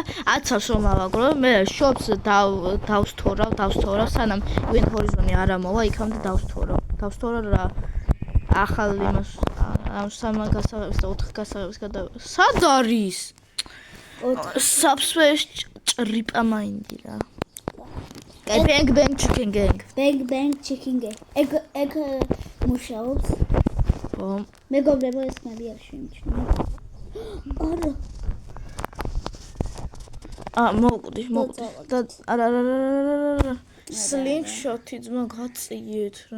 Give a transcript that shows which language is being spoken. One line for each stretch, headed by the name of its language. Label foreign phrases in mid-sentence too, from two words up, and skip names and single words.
Georgian: 10-ს რომ ავაგრო, მე შოპს დავსთორავ, სანამ Event Horizon-ი არ ამოვა, იქამდე დავსთორავ რა. ახალ იმას ამ 3 გასაღების და 4 გასაღების გადავიღე. სად არის? 4 Subway ჭრიპა მაინდი რა. კაი,
English: bang bang chicken gang. Bang bang chicken gang.
Georgian: ეგ მუშაობს. ხო. მეგობრებო ეს მე არ შემჩნია. არა. მოვკვდი. და არა. Slingshot-ი ძმა გაწიეთ რა.